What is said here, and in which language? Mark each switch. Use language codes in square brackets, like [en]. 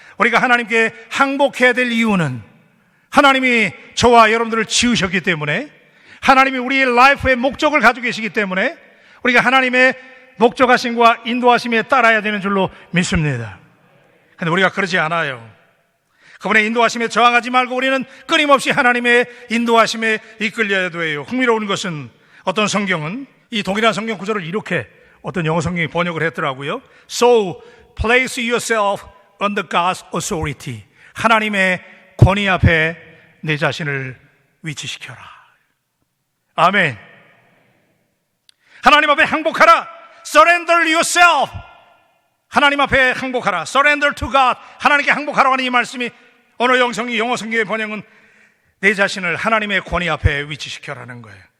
[ko] 우리가 하나님께 항복해야 될 이유는 하나님이 저와 여러분들을 지으셨기 때문에, 하나님이 우리의 라이프의 목적을 가지고 계시기 때문에 우리가 하나님의 목적하심과 인도하심에 따라야 되는 줄로 믿습니다. 그런데 우리가 그러지 않아요. 그분의 인도하심에 저항하지 말고 우리는 끊임없이 하나님의 인도하심에 이끌려야 돼요. 흥미로운 것은 어떤 성경은 이 동일한 성경 구절을 이렇게 어떤 영어 성경이 번역을 했더라고요. [en] So place yourself under God's authority. [ko] 하나님의 권위 앞에 내 자신을 위치시켜라. 아멘. 하나님 앞에 항복하라. [en] Surrender yourself. [ko] 하나님 앞에 항복하라. [en] Surrender to God. [ko] 하나님께 항복하라고 하는 이 말씀이 어느 영어 성경의 번역은 내 자신을 하나님의 권위 앞에 위치시켜라는 거예요.